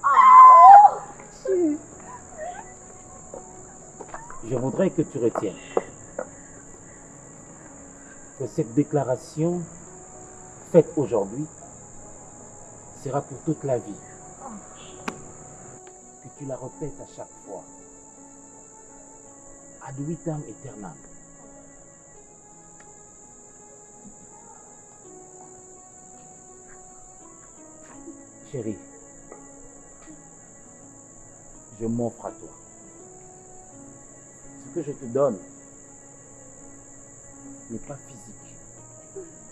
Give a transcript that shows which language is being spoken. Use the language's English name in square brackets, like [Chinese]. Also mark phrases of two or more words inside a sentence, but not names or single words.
[French] Je voudrais que tu retiennes que cette déclaration faite aujourd'hui sera pour toute la vie. Que tu la répètes à chaque fois. [Latin] Ad vitam aeternam. [French] Chérie, je m'offre à toi. Ce que je te donne n'est pas physique.